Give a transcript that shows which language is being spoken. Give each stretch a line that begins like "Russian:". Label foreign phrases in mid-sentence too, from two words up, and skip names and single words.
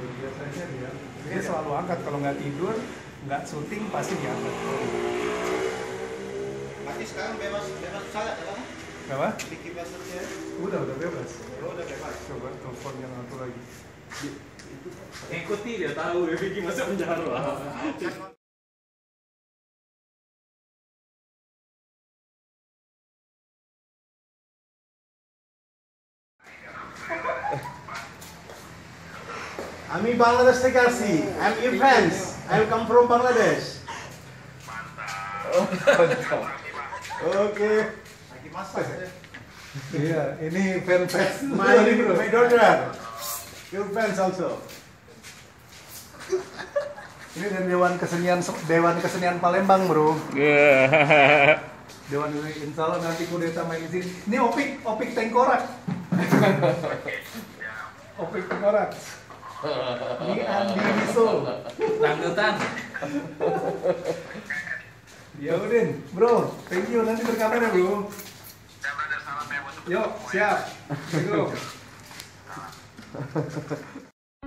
Indonesian: Biasanya dia selalu angkat. Kalau nggak tidur, nggak syuting pasti diangkat. Berarti sekarang bebas salat ya Bang? Apa? Bikin masternya. Udah bebas. Udah bebas. Coba telepon yang satu lagi. Ikuti dia tahu ya Vicky masuk penjara.
Bangla: আমি বাংলাদেশ থেকে আসছি।
English: I am Evens. I am come from Bangladesh.
Indonesian: ওকে। masak ya. Iya, ini fans
English: My daughter. Your fans also.
Indonesian: Ini dari Dewan Kesenian Palembang, Bro. Dewan
Arabic: Insya Allah
Indonesian: nanti kudeta main di sini. Ini Opik Tengkorak. Opik Tengkorak. Ini Andi Wisul. Dangdutan. Ya Udin, Bro.
English: Thank you,
Indonesian: nanti berkabar ya, Bro. Yuk, siap. Assalamualaikum.